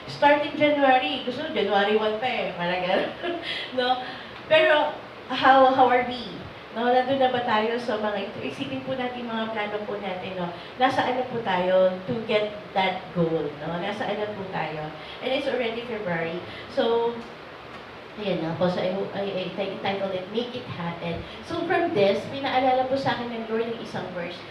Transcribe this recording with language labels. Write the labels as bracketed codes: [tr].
[tl] Starting January, gusto January 1 pa eh, parang gano'n. [en] No? Pero, how are we? [tl] No, nandun na ba tayo sa mga, isipin po natin mga plano po natin, no? Nasaan na po tayo [en] to get that goal, [tl] no? Nasaan na po tayo? [en] And it's already February. So, [tl] ayan na po. [en] So, I titled it, Make It Happen. So, from this, [tl] pinaalala po sa akin ng Lord ng isang verse.